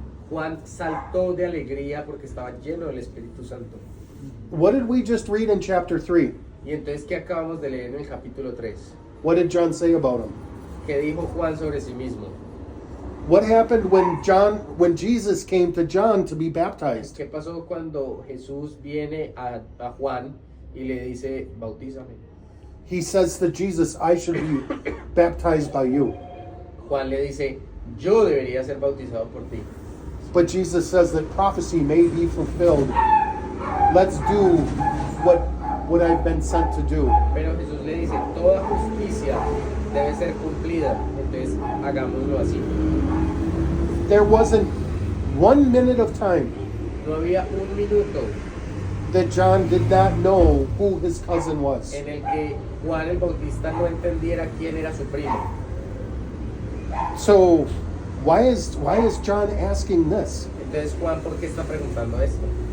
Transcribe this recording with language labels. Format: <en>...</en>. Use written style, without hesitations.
<es>Juan saltó de alegría porque estaba lleno del Espíritu Santo.</es> <en>What did we just read in chapter 3?</en> <es>Y entonces, ¿qué acabamos de leer en el capítulo 3?</es> <en>What did John say about him?</en> <es>¿Qué dijo Juan sobre sí mismo?</es> <en>What happened when Jesus came to John to be baptized?</en> <es>¿Qué pasó cuando Jesús viene a Juan y le dice, bautízame?</es> <en>He says to Jesus, I should be baptized by you.</en> <es>Juan le dice, yo debería ser bautizado por ti.</es> <en>But Jesus says that prophecy may be fulfilled. Let's do what I've been sent to do.</en> <es>Pero Jesús le dice, toda justicia debe ser cumplida, entonces hagámoslo así.</es> <en>There wasn't 1 minute of time</en> <es>No había un minuto</es> <en>that John did not know who his cousin was.</en> <es>en el que Juan el Bautista no entendiera quién era su primo.</es> <en>So why is John asking this?</en> <es>Entonces, Juan, ¿por qué está preguntando esto?</es>